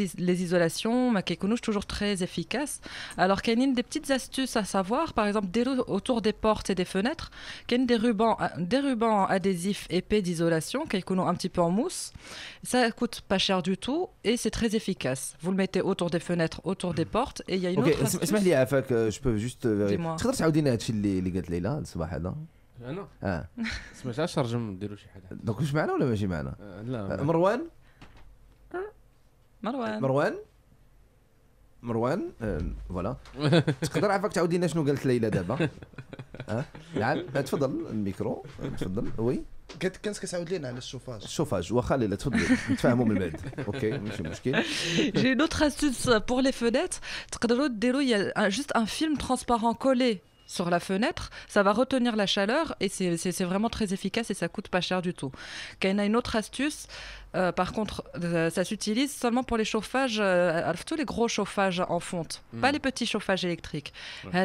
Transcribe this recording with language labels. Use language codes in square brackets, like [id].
[fr] Les isolations, toujours très efficaces. Alors qu'il y a des petites astuces à savoir, par exemple autour des portes et des fenêtres, qu'il y a des rubans adhésifs épais d'isolation qui sont un petit peu en mousse. Ça coûte pas cher du tout et c'est très efficace. Vous le mettez autour des fenêtres, autour des portes et il y a une autre astuce. [ar] اسمح لي عافاك [fr] je peux juste [ar] تقدر تعاودي لنا هادشي اللي قالت ليلى الصباح هذا. انا سمعتهاش ترجم نديروا شي حاجه دونك واش معنا ولا ماشي معنا؟ لا مروان فوالا تقدر عافاك تعاودي لنا شنو قالت ليلى دابا؟ نعم تفضل الميكرو تفضل وي كنت كتعاود لينا على الشوفاج واخا ليلى تفضل نتفاهموا من بعد اوكي ماشي مشكل. [fr] J'ai une autre astuce pour les fenêtres. Il y a juste un film transparent collé sur la fenêtre, ça va retenir la chaleur et c'est vraiment très efficace et ça coûte pas cher du tout. Quand il y a une autre astuce, par contre, ça s'utilise seulement pour les chauffages, tous les gros chauffages en fonte, pas les petits chauffages électriques. Ouais.